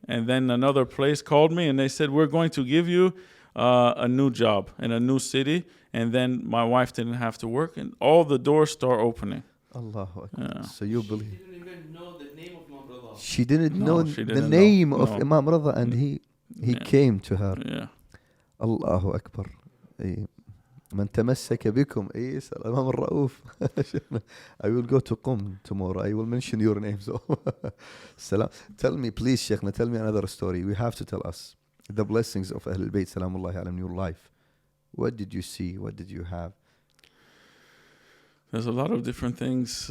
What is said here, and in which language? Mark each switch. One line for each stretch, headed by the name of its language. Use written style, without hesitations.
English: And then another place called me, and they said, we're going to give you a new job in a new city. And then my wife didn't have to work, and all the doors start opening. Allahu Akbar. Yeah. So you believe? She didn't even know the name of Imam Rida. She didn't know the name of Imam Rida, and he came to her. Yeah. Allahu Akbar.
Arabic: من تمسك بكم الإمام الرؤوف.
English: I will go to Qum tomorrow. I will mention your name. So, Salam. Tell me, please, Sheikhna, tell me another story. You have to tell us the blessings of Ahlul Bayt, Salamullahi alayhim, in your life. What did you see? What did you have? There's a lot of different things.